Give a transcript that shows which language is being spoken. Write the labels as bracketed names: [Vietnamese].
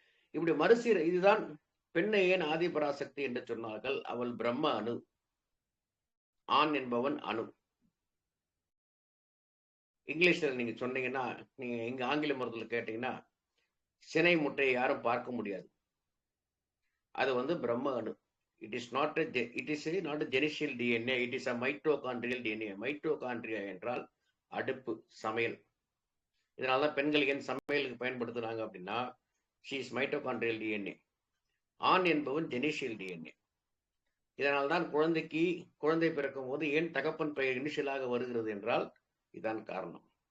[Tamil] இப்படி இதுதான் பெண்ணை ஏன் ஆதிபராசக்தி என்று சொன்னார்கள். அவள் பிரம்ம அணு, ஆண் என்பவன் அணு. இங்கிலீஷ்ல நீங்க சொன்னீங்கன்னா, நீங்க எங்க ஆங்கில மருத்துவத்தில் கேட்டீங்கன்னா, சினை முட்டையை யாரும் பார்க்க முடியாது. அது பிரம்ம அணு. [English] It is not a genetial DNA, it is a mitochondrial DNA. [Tamil] Mitochondria என்றால் அடுப்பு, சமையல். இதனாலதான் பெண்கள் ஏன் சமையலுக்கு பயன்படுத்துறாங்க அப்படின்னா, [English] she is mitochondrial DNA. [Tamil] ஆண் என்பவன் ஜெனிஷியல் டிஎன்ஏ. இதனால்தான் குழந்தை பிறக்கும் போது ஏன் தகப்பன் பெயர் இனிஷியலாக வருகிறது என்றால் இதான் காரணம்.